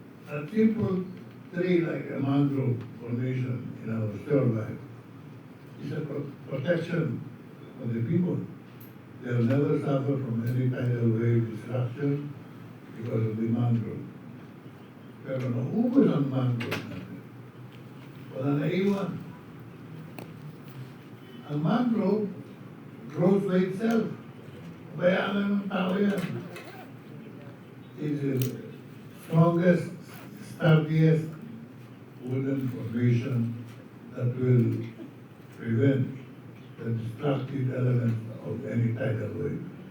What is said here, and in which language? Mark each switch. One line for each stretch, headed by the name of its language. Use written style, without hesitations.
English: a simple tree like a mangrove formation in our shoreline is a protection for the people. They'll never suffer from any tidal wave destruction because of the mangrove.
Filipino: Pero naubos ang mangrove natin. Wala na iwan.
English: Ang mangrove grows by itself.
Filipino: Bayaan lang ng tao yan.
English: It's the strongest, sturdiest wooden formation that will prevent the destructive elements of any tidal wave.